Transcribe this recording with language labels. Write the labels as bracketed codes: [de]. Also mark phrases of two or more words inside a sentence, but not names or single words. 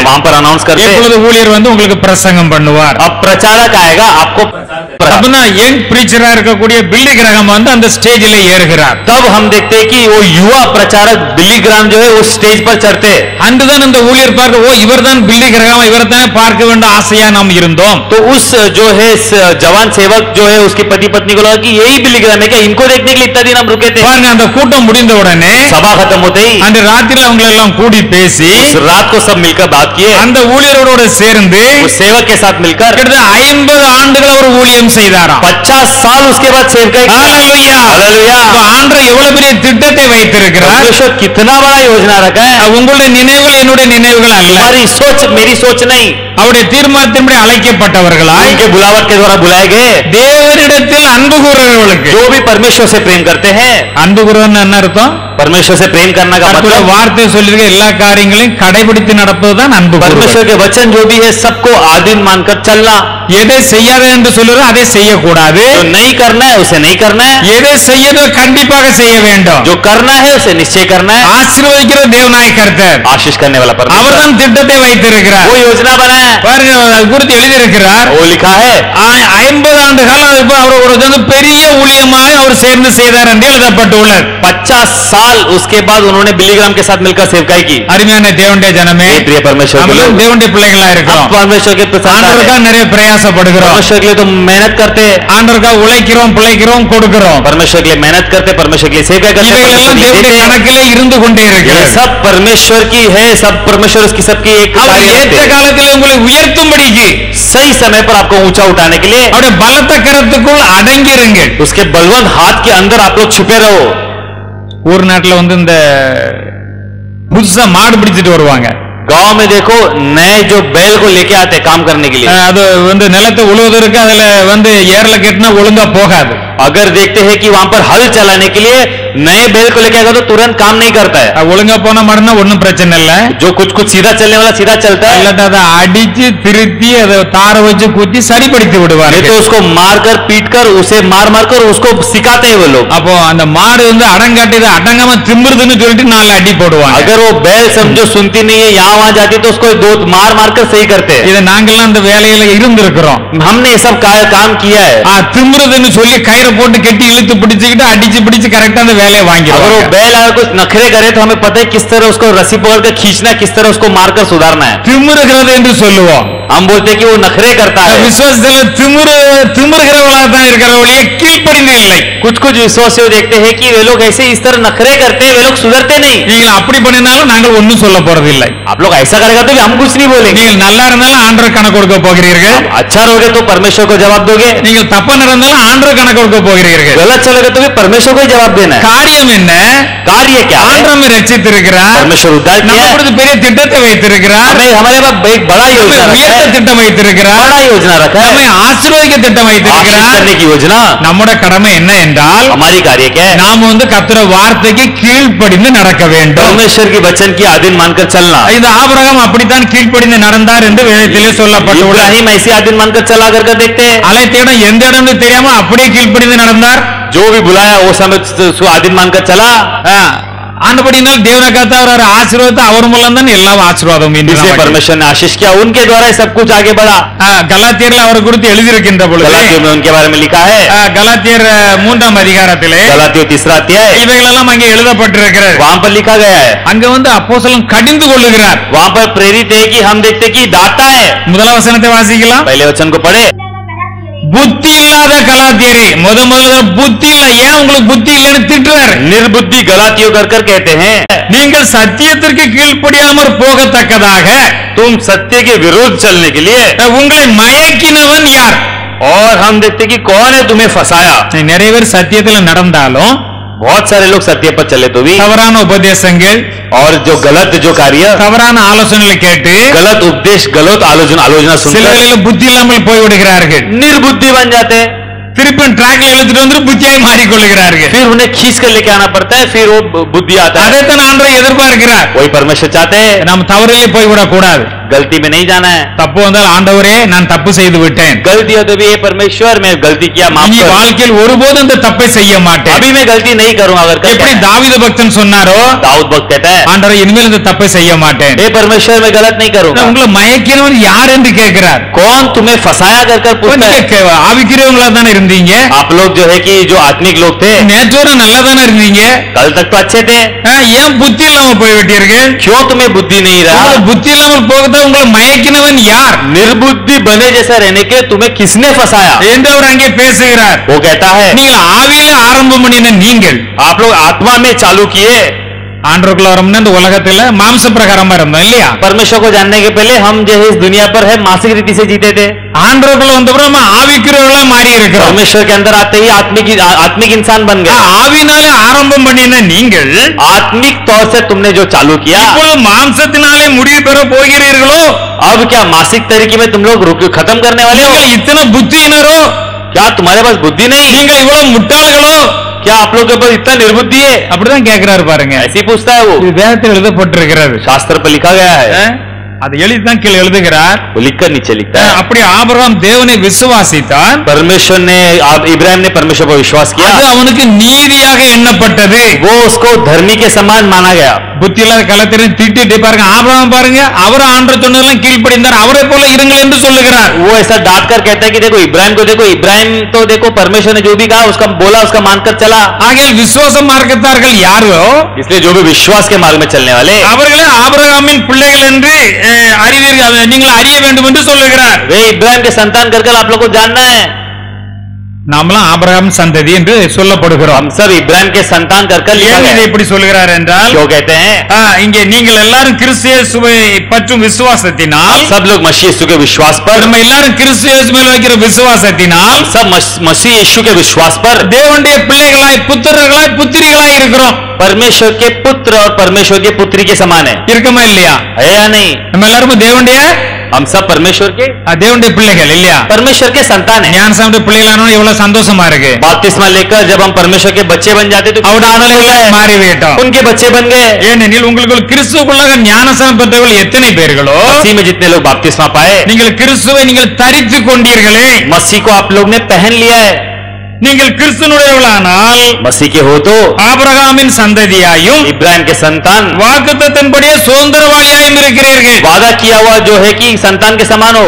[hi] वहां पर अनाउंस करते हैं. [ta] இப்பொழுது ஊழியர் வந்து உங்களுக்கு பிரசங்கம் பண்ணுவார். [hi] अब प्रचारक आएगा आपको. [ta] அப்படின்னா [en] young preachera [ta] இருக்கக்கூடிய பில்லி கிரகம் வந்து அந்த ஸ்டேஜில் ஏறுகிறார். [hi] तब हम देखते हैं कि वो युवा प्रचारक बिली ग्राम जो है उस स्टेज पर चढ़ते. [ta] அன்றுதான் இந்த ஊழியர் பார்க்க ஓ இவர்தான் பில்லி கிரகம் இவர்தானே பார்க்க வேண்டும் ஆசையா நாம் இருந்தோம். [hi] तो उस जो है जवान सेवक जो है उसकी पति पत्नी को लगा कि यही बिली ग्राम है क्या, इनको देखने के लिए इतना दिन हम रुके थे. [ta] பாருங்க அந்த கூட்டம் முடிந்த உடனே [hi] सभा खत्म होते ही [ta] அந்த ராத்திரில அவங்க எல்லாம் கூடி பேசி [hi] उस रात को सब मिलकर बात किए. [ta] அந்த ஊழியரோட சேர்ந்து [hi] उस सेवक के साथ मिलकर [ta] கிட்டத்தட்ட 50 ஆண்டுகள் அவர் ஊழியம் செய்தாராம். [hi] 50 साल उसके बाद सेवकाई. [ta] ஹalleluya. [hi] हालेलुया. [ta] அப்ப ஆண்டவர் எவ்வளவு பெரிய திட்டத்தை வைத்திருக்கிறார். [hi] परमेश्वर कितना बड़ा योजना रखा है. [ta] உங்களுடைய நினைவுகள் என்னுடைய நினைவுகள் அல்ல. [hi] हमारी सोच मेरी सोच नहीं. [ta] அவருடைய தீர்மானத்தின்படி அழைக்கப்பட்டவர்களாய் [hi] उनके बुलावट के द्वारा बुलाए गए [ta] தேவனிடத்தில் அன்பு கூறுகிறவர்களுக்கு [hi] जो भी परमेश्वर से प्रेम करते हैं. [ta] அன்பு கூறுவன்னு என்ன அர்த்தம்? [hi] परमेश्वर से प्रेम करने का [ta] கர்த்தருடைய [hi] मतलब [ta] வார்த்தை சொல்லிருக்க எல்லா காரியங்களையும் கடைபிடித்து நடப்பதுதான் அன்பு கூறுவது. [hi] परमेश्वर के वचन जो भी है सबको आधीन मानकर चलना. [ta] எதை செய்யாத என்று சொல்லுறோ அதை செய்யக்கூடாது. [hi] जो नहीं करना है उसे नहीं करना है, [ta] எதை செய்யணும் கண்டிப்பாக செய்ய வேண்டும். [hi] जो करना है उसे निश्चय करना है. [ta] ஆசீர்வதிக்கிற தேவனாய் கர்த்தர் [hi] आशीष करने वाला परमेश्वर [ta] அவர்தான் திட்டத்தை வைத்திருக்கிறார். [hi] वो योजना बनाया, [ta] பாருங்க அது குறித்து எழுதியிருக்கிறார். [hi] वो लिखा है. [ta] 50 ஆண்டு காலம் இப்போ அவர் ஒரு பெரிய ஊழியமாக அவர் சேர்ந்து செய்தார் என்று எழுதப்பட்டுள்ளது. [hi] 50 साल उसके बाद उन्होंने बिलीग्राम के साथ मिलकर सेवकाई की. [ta] அருமையான தேவனுடைய ஜனமே, [hi] प्रिय परमेश्वर के लोग, [ta] தேவனுடைய பிள்ளைகளா இருக்கிறோம். [hi] हम परमेश्वर के प्रसाद [ta] ஆண்டவருக்காக நிறைய பிரயாசப்படுகிறோம். [hi] परमेश्वर के लिए तो मेहनत करते, [ta] ஆண்டவருக்காக உழைக்கிறோம், பிழைக்கிறோம், கொடுக்கிறோம். [hi] परमेश्वर के लिए मेहनत करते, परमेश्वर के लिए सेवा करते, [ta] இவைகளெல்லாம் தேவனுடைய கணக்கிலே இருந்து கொண்டே [hi] ये [ta] இருக்கிறது. [hi] सब परमेश्वर की है, सब परमेश्वर उसकी सबकी एक [ta] அவர் [hi] कार्य [ta] ஏற்ற [hi] करते हैं. [ta] காலத்தில் உங்களை உயர்த்தும்படிக்கு [hi] सही समय पर आपको ऊंचा उठाने के लिए [ta] அவருடைய பலத்த கரத்துக்குள் அடங்கிருங்கள். [hi] उसके बलवंत हाथ के अंदर आप लोग छुपे रहो. [ta] ஊர் நாட்டுல இந்த புதுசா மாடு பிடிச்சிட்டு வருவாங்க. [hi] गांव में देखो नए जो बैल को लेके आते हैं काम करने के लिए, [ta] அது நிலத்தை உழுவதற்கு அதுல ஏர்ல கட்டினா ஒழுங்கா போகாது. [hi] अगर देखते हैं कि वहां पर हल चलाने के लिए नए बैल को लेके आएगा तो तुरंत काम नहीं करता है. [ta] ஒழுங்கா போன மாடுனா ஒன்னும் பிரச்சனை இல்ல. [hi] जो कुछ कुछ सीधा चलने वाला सीधा चलता है, [ta] இல்லாட்டா அதை அடிச்சு திருத்தி அதை தார வச்சு குத்தி சரிப்படுத்தி விடுவாங்க. [hi] नहीं तो उसको मारकर पीटकर उसे मार मारकर उसको सिखाते हैं वो लोग. [ta] அப்போ அந்த மாடு அடங்காட்டி அடங்காம திமிருதுன்னு சொல்லிட்டு 4 அடி போடுவாங்க. [hi] अगर वो बैल समझो सुनती नहीं है, यहाँ वहां जाती तो उसको 2 मार मारकर सही करते हैं. [ta] இதை நாங்கெல்லாம் அந்த வேலையில இருந்திருக்கிறோம். [hi] हमने ये सब काम किया है. [ta] திமிருதுன்னு சொல்லி கயிறை போட்டு கட்டி இழுத்து பிடிச்சுக்கிட்டு அடிச்சு பிடிச்சு கரெக்டா அந்த வேலையை [hi] अगर वो [ta] வாங்கிடுவாங்க. [hi] बैल अगर कुछ नखरे करे तो हमें पता है किस तरह उसको रस्सी पकड़कर खींचना, किस तरह उसको मारकर सुधारना है. [ta] திமிருகிறது என்று சொல்லுவோம். [hi] हम बोलते हैं कि वो नखरे करता है. [ta] விசுவாசத்துல திமிருகிறவளா தான் இருக்கிறவளையே கீழ்ப்படிந்து இல்லை. [hi] कुछ कुछ विश्वासियों देखते हैं कि वे लोग ऐसे इस तरह नखरे करते हैं, वे लोग सुधरते नहीं. [ta] நீங்கள் அப்படி பண்ணினாலும் நாங்கள் ஒன்னும் சொல்ல போறதில்லை. [hi] आप लोग ऐसा करेगा तो भी हम कुछ नहीं बोलेंगे. [ta] நீங்கள் நல்லா இருந்தாலும் ஆண்டவர் கணக்கு கொடுக்க போகிறீர்கள். [hi] अच्छा रहोगे तो परमेश्वर को जवाब दोगे, [ta] நீங்கள் தப்பா நடந்தாலும் ஆண்டவர் கணக்கு கொடுக்க போகிறீர்கள். [hi] गलत चलोगे तो भी परमेश्वर को ही जवाब देना है. [ta] காரியம் என்ன? [hi] कार्य क्या है? [ta] ஆண்டவர் நம்மை ரட்சித்திருக்கிறார். [hi] परमेश्वर उद्धार किया है. [ta] நமக்கு பெரிய திட்டத்தை வைத்திருக்கிறார். [hi] हमें हमारे पास एक बड़ा योजना रखा [ta] உயர்த்த [hi] है, [ta] திட்டம் வைத்திருக்கிறார். [hi] बड़ा योजना रखा [ta] நம்மை [hi] है, [ta] ஆசீர்வதிக்க திட்டம் [hi] आशीष [ta] வைத்திருக்கிறார். [hi] करने की योजना. [ta] நம்முடைய கடமை என்ன என்றால் [hi] हमारी कार्य क्या है? [ta] நாம் கர்த்தருடைய வார்த்தைக்கு கீழ்ப்படிந்து நடக்க வேண்டும். [hi] परमेश्वर की वचन की आधीन मानकर चलना. [ta] இந்த ஆபிரகாம் அப்படித்தான் கீழ்ப்படிந்து நடந்தார் என்று வேதத்திலே சொல்லப்பட்டுள்ளது. [hi] इब्राहिम ऐसे आधीन मानकर चला करके देखते हैं. [ta] அழைத்த இடம் எந்த இடம்னு தெரியாம அப்படியே கீழ்ப்படிந்து நடந்தார். [hi] जो भी बुलाया वो समय उसको आधीन मानकर चला. [ta] ஆனபடினால் தேவனை கர்த்தா அவர் ஆசீர்வாதத்தை அவர் மூலம் தான் எல்லாம் ஆசீர்வாதம் என்று [hi] जिसे [ta] நமக்கு. [hi] परमेश्वर ने आशीष किया उनके द्वारा ही सब कुछ आगे बढ़ा. [ta] கலாத்தியர்ல அவர் குறித்து எழுதியிருக்கின்ற பொழுது [hi] गलातियों में उनके बारे में लिखा है. [ta] கலாத்தியர் 3ஆம் அதிகாரத்திலே [hi] गलातियों 3 अध्याय [ta] இவைகளெல்லாம் அங்கே எழுதப்பட்டிருக்கிறது. [hi] वहां पर लिखा गया है. [ta] அங்க அப்போஸ்தலன் கடிந்து கொள்ளுகிறார். [hi] वहां पर प्रेरित है कि हम देखते कि डांटा है. [ta] முதல் வசனத்தை வாசிக்கலாம். [hi] पहले वचन को पढ़े. [ta] புத்தி இல்லாத கலாத்தியரே, முதல்ல புத்தி இல்ல, ஏன் உங்களுக்கு புத்தி இல்லைன்னு திட்டுறாரு. [hi] निर्बुद्धि गलातियों कर कर कहते हैं, [ta] நீங்கள் சத்தியத்திற்கு கீழ்ப்படியாமற் போகத்தக்கதாக [hi] तुम सत्य के विरुद्ध चलने के लिए. [ta] உங்களை மயக்கினவன் யார்? [hi] और हम देखते कि कौन है तुम्हें फंसाया. [ta] நிறைய பேர் சத்தியத்துல நடந்தாலும் [hi] बहुत सारे लोग सत्य पर चले तो भी [ta] தவறான உபதேசங்கள், [hi] और जो गलत जो कार्य, [ta] தவறான ஆலோசனைகளை கேட்டு [hi] गलत उपदेश, गलत आलोचना सुनकर [ta] சிலரில் புத்தி இல்லாமல் போய்விடுகிறார்கள். [hi] निर्बुद्धि बन जाते हैं. [ta] திருப்பி டிராக்ல எழுதிட்டு வந்து புத்தியாய் மாறிக்கொள்கிறார்கள். [hi] फिर उन्हें खींच कर लेके आना पड़ता है, फिर वो बुद्धि आता है. [ta] அதைத்தான் ஆண்டவர் எதிர்பார்க்கிறார். [hi] वही परमेश्वर चाहते हैं. [ta] நாம் தவறிலே போய்விடக் கூடாது. [hi] गलती में नहीं जाना है. [ta] தப்பு வந்தால் ஆண்டவரே நான் தப்பு செய்து விட்டேன், [hi] गलती हो तो भी ये परमेश्वर मैं गलती किया, माफ [ta] இனி [hi] कर. [ta] வாழ்க்கையில் ஒருபோதும் அந்த தப்பை செய்ய மாட்டேன். [hi] अभी मैं गलती नहीं करूंगा. अगर [ta] எப்படி [hi] कर [ta] தாவீது பக்தன் சொன்னாரோ, [hi] दाऊद भक्त कहता है, [ta] ஆண்டவரே இனிமேல் இந்த தப்பை செய்ய மாட்டேன். [hi] हे परमेश्वर मैं गलत नहीं करूंगा. [ta] உங்களை மயக்கினவன் யார் என்று கேட்கிறார். [hi] कौन तुम्हें फंसाया कर कर पूछता है. [ta] நீங்க ஆவிக்கிறவங்களா தானே இருந்தீங்க, [hi] आप लोग जो है कि जो आत्मिक लोग थे, [ta] நேற்றோட நல்லா தானே இருந்தீங்க, [hi] कल तक तो अच्छे थे, [ta] ஏன் புத்தி இல்லாம போய்விட்டீர்கள்? [hi] क्यों तुम्हें बुद्धि नहीं रहा? [ta] உங்களுக்கு புத்தி இல்லாமல் போகத்தான் உங்களை மயக்கினவன் யார் [hi] निर्बुद्धि बने जैसा रहने के तुम्हें किसने फंसाया? [ta] என்று அவர் அங்கே பேசுகிறார். [hi] वो कहता है, [ta] நீங்கள் ஆவியில ஆரம்பம் பண்ணின நீங்கள் [hi] आप लोग आत्मा में चालू किए. [ta] ஆண்டவருக்குள்ள வரும்னா இந்த உலகத்துல மாம்ச பிரகாரமா இருந்தோம் இல்லையா? [hi] परमेश्वर को जानने के पहले हम जो है इस दुनिया पर है मासिक रीति से जीते थे. [ta] ஆண்டவருக்குள்ள வந்தப்புறம் நம்ம ஆவிக்கிறவர்களா மாறி இருக்கிறோம். [hi] परमेश्वर के अंदर आते ही आत्मिक इंसान बन गए. [ta] ஆவினாலே ஆரம்பம் பண்ணின நீங்கள் [hi] आत्मिक तौर से तुमने जो चालू किया, [ta] இப்பொழுது மாம்சத்தினாலே முடிவு பெற போகிறீர்களோ? [hi] अब क्या मासिक तरीके में तुम लोग खत्म करने वाले हो? [ta] நீங்கள் இத்தனை புத்தியினரோ? [hi] क्या तुम्हारे पास बुद्धि नहीं? [ta] நீங்கள் இவ்வளவு முட்டாள்களோ? [hi] क्या आप लोग के ऊपर इतना निर्बुद्धि है? [ta] அப்படிதான் கேக்குறாரு பாருங்க. [hi] ऐसी पूछता है वो। [ta] இது வேதத்தில் எழுதப்பட்டிருக்கிறது. [hi] शास्त्र पर लिखा गया है। [ta] அது எழுதிதான் கீழே எழுதுகிறார். [hi] वो लिखकर नीचे लिखता है। [ta] அப்படி ஆபிரகாம் தேவனை விசுவாசித்தான். [hi] परमेश्वर ने इब्राहिम ने परमेश्वर पर विश्वास किया। [ta] அது அவனுக்கு நீதியாக எண்ணப்பட்டது. [hi] वो उसको धर्मी के समान माना गया। [ta] புத்தி இல்லாத கலத்திரன் திட்டிட்டு பாருங்க, ஆபிரகாம் பாருங்க, அவர் ஆண்டவர் சொன்னதெல்லாம் கீழ்ப்படிந்தார், அவரை போல இருங்கள் என்று சொல்லுகிறார். [hi] वो ऐसा डांट कर कहता है कि देखो इब्राहिम तो देखो परमेश्वर ने जो भी कहा उसका बोला, उसका मानकर चला। [ta] ஆகையால் விசுவாச மார்க்கத்தார்கள் யாரோ, [hi] इसलिए जो भी विश्वास के मार्ग में चलने वाले [ta] அவர்களே ஆபிரகாமின் பிள்ளைகள் என்று அறிவீர்கள், நீங்கள் அறிய வேண்டும் என்று சொல்லுகிறார். [hi] वे इब्राहिम के संतान कर आप लोग को जानना है। [ta] நாமெல்லாம் ஆபிரகாம் சந்ததி என்று சொல்லப்படுகிறோம். [hi] हम सब इब्राहिम के संतान कर [ta] ஏன் இதை இப்படி சொல்லுகிறார் என்றால், [hi] क्यों कहते हैं? [ta] இங்கே நீங்கள் எல்லாரும் கிறிஸ்து இயேசுவை பற்றும் விசுவாசத்தினால், [hi] सब लोग मसीह यीशु के विश्वास पर, [ta] நம்ம எல்லாரும் கிறிஸ்து இயேசு மேல் வைக்கிற விசுவாசத்தினால், [hi] सब मसीह यीशु के विश्वास पर [ta] தேவனுடைய பிள்ளைகளாய், புத்திரர்களாய், புத்திரிகளாய் இருக்கிறோம். [hi] परमेश्वर के पुत्र और परमेश्वर के पुत्री के समान है। [ta] இருக்கமா இல்லையா? [hi] है या नहीं? [ta] நம்ம எல்லாரும் தேவனுடைய, [hi] हम सब परमेश्वर के [ta] தேவனுடைய பிள்ளைகள் இல்லையா? [hi] परमेश्वर के संतान है। [ta] ஞானசாமி பிள்ளைகளானோ எவ்வளவு சந்தோஷமா இருக்கு. [hi] बपतिस्मा लेकर जब हम परमेश्वर के बच्चे बन जाते तो [ta] அவருடைய பிள்ளைகளாய் மாறிவிட்டோம். [hi] उनके बच्चे बन गए। [ta] ஏனெனில் உங்களுக்கு கிறிஸ்துவுக்குள்ளாக ஞானசாமி பெற்றவர்கள் எத்தனை பேர்களோ, [hi] मसीह में जितने लोग बपतिस्मा पाए, [ta] நீங்கள் கிறிஸ்துவை நீங்கள் தரித்து கொண்டீர்களே. [hi] मसीह को आप लोग ने पहन लिया है। [ta] நீங்கள் கிறிஸ்துனுடையவர்களானால் [hi] मसीह के हो तो [ta] ஆபிரகாமின் சந்ததியாயும் [hi] इब्राहिम के संतान, [ta] வாக்குத்தத்தன்படியே சுதந்திரவாளியாயும் இருக்கிறீர்கள். [hi] वादा किया हुआ जो है कि संतान के समान हो।